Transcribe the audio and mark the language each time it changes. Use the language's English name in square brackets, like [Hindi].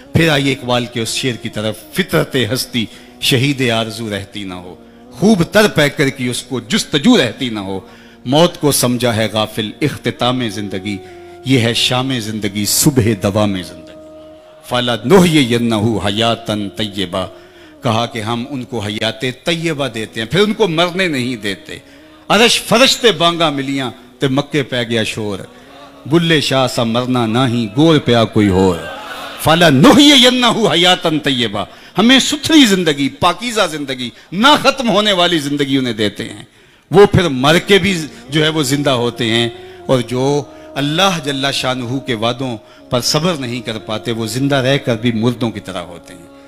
[Urdu] پھر آئیے اقبال کے اس شعر کی طرف. فطرت ہستی شہید آرزو رہتی نہ ہو, خوب تر پہ کر کی اس کو جستجو رہتی نہ ہو. موت کو سمجھا ہے غافل اختتام زندگی, یہ ہے شام زندگی صبح دوام زندگی. [Arabic] فَلَا نُحْيِيَنَّهُ حَيَاتًا طَيِّبَةً, [Urdu] کہا کہ ہم ان کو حیات طیبہ دیتے ہیں, پھر ان کو مرنے نہیں دیتے. [Punjabi] عرش فرش تے بانگا ملیاں تے مکے پہ گیا شور, بلے شاہ سا مرنا نہ ہی گور پیا کوئی ہور. [Arabic] فَلَا نُحْيِيَنَّهُ حَيَاتًا طَيِّبَةً, [Urdu] ہمیں ستھری زندگی, پاکیزہ زندگی, نہ ختم ہونے والی زندگی انہیں دیتے ہیں. وہ پھر مر کے بھی جو ہے وہ زندہ ہوتے ہیں. اور جو اللہ جل شانہ کے وعدوں پر صبر نہیں کر پاتے وہ زندہ رہ کر بھی مردوں کی طرح ہوتے ہیں.